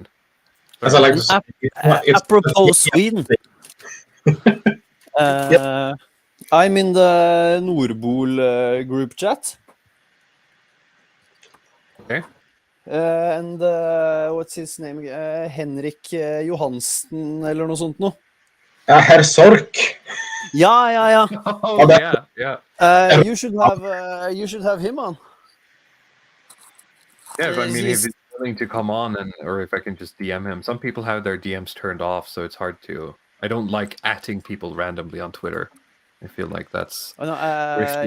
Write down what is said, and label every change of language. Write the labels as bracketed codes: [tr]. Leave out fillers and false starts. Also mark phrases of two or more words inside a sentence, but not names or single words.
[en] As I like to say, apropos Sweden. I'm in the Nordbol group chat. Okay. And what's his name? [no] Henrik Johansen eller noe sånt noe. Herr Sork. Ja. [en] Oh, yeah. You should have him on. Yeah, I mean, if he's willing to come on, or if I can just DM him. Some people have their DMs turned off, so it's hard to. I don't like atting people randomly on Twitter. I feel like that's risky